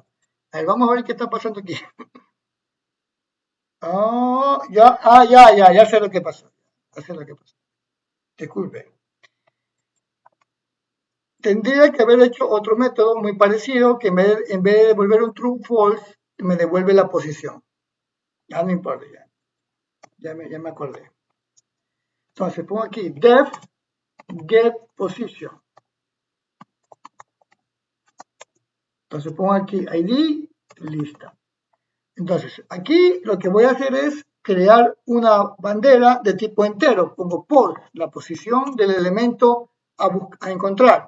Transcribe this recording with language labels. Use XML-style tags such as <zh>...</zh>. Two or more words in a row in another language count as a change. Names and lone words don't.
<es>A ver, vamos a ver qué está pasando aquí. Ya sé lo que pasó. Ya sé lo que pasó. Disculpe. Tendría que haber hecho otro método muy parecido que en vez de devolver un</es> <en>true false,</en> <es>me devuelve la posición. Ya no importa, ya me acordé. Entonces pongo aquí</es> <en>def get position.</en> <es>Entonces pongo aquí ID, lista. Entonces aquí lo que voy a hacer es crear una bandera de tipo entero. Pongo por la posición del elemento a encontrar.</es>